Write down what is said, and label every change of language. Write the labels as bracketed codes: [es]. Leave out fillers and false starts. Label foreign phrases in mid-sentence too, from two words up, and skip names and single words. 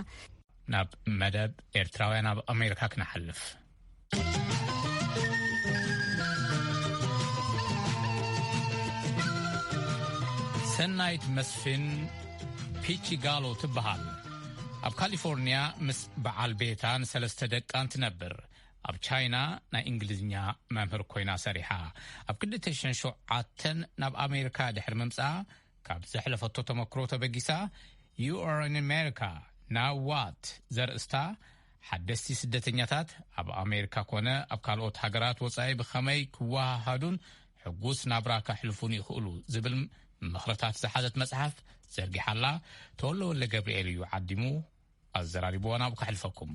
[ti] ናብ መደብ ኤርትራውያን ኣብ ኣሜሪካ ክነሓልፍ ሰናይት መስፍን ፒቺ ጋሎ ትበሃል ኣብ ካሊፎርኒያ ምስ በዓል ቤታን ሰለስተ ደቃን ትነብር ኣብ ቻይና ናይ እንግሊዝኛ መምህር ኮይና ሰሪሓ ኣብ 2007 ናብ ኣሜሪካ ድሕሪ ምምፃ ካብ ዘሕለፈቶ ተመክሮ ተበጊሳ [en] You are in America now what [ti] ዘርእስታ ሓደስቲ ስደተኛታት ኣብ ኣሜሪካ ኮነ ኣብ ካልኦት ሃገራት ወፃኢ ብኸመይ ክወሃሃዱን ሕጉስ ናብራ ከሕልፉን ይኽእሉ ዝብል ምኽርታት ዝሓዘት መጽሓፍ ዘርጊሓላ ተወልደ ገብርኤል እዩ ዓዲሙ ኣዘራሪቦና ኣብ ከሕልፈኩም